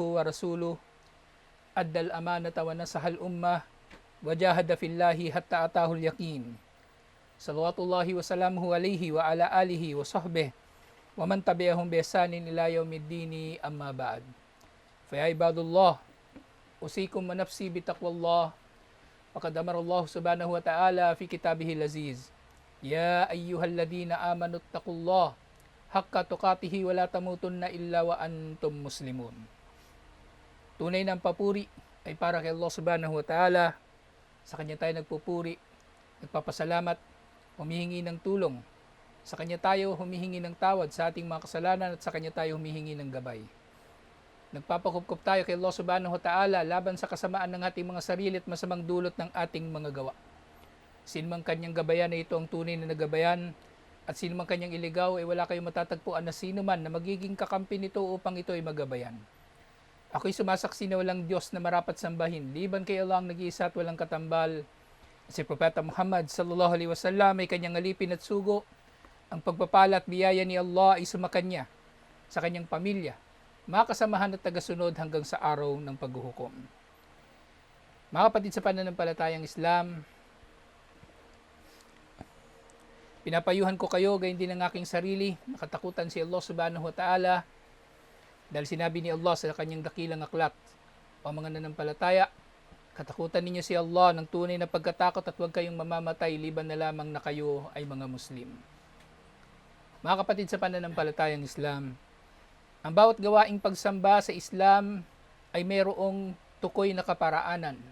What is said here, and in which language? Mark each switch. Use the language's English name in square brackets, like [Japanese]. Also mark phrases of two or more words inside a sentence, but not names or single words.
[Arabic] ورسوله أدى الأمانة ونصح الأمة وجاهد في الله حتى أتاه اليقين صلوات الله وسلامه عليه وعلى آله وصحبه ومن تبعهم بإحسان إلى يوم الدين أما بعد فيا عباد الله أوصيكم ونفسي بتقوى الله وقد أمر الله سبحانه وتعالى في كتابه العزيز يا أيها الذين آمنوا اتقوا الله حق تقاته ولا تموتن إلا وأنتم مسلمون. [Filipino] Tunay ng papuri ay para kay Allah [Arabic] سبحانه وتعالى. [Filipino] Sa Kanya tayo nagpupuri, nagpapasalamat, humihingi ng tulong. Sa Kanya tayo humihingi ng tawad sa ating mga kasalanan at sa Kanya tayo humihingi ng gabay. Nagpapakupkup tayo kay Allah [Arabic] سبحانه وتعالى [Filipino] laban sa kasamaan ng ating mga sarili at masamang dulot ng ating mga gawa. Sinumang Kanyang gabayan na ito ang tunay na nagabayan at sinumang Kanyang iligaw ay wala kayong matatagpuan na sino man na magiging kakampi nito upang ito ay magabayan. Ako'y sumasaksi na walang Diyos na marapat sambahin, liban kay Allah ang nag-iisa at walang katambal. Si Propeta Muhammad [Arabic] صلى الله عليه وسلم [Filipino] ay kanyang alipin at sugo. Ang pagpapala at biyaya ni Allah ay sumakanya sa kanyang pamilya, mga kasamahan at tagasunod hanggang sa araw ng paghuhukom. Mga kapatid sa pananampalatayang Islam, pinapayuhan ko kayo, gayon din ang aking sarili, nakatakutan si Allah [Arabic] سبحانه وتعالى. [Filipino] Dahil sinabi ni Allah sa kanyang dakilang aklat, o mga nanampalataya, katakutan ninyo si Allah ng tunay na pagkatakot at huwag kayong mamamatay liban na lamang na kayo ay mga Muslim. Mga kapatid sa pananampalatayang Islam, ang bawat gawaing pagsamba sa Islam ay mayroong tukoy na kaparaanan.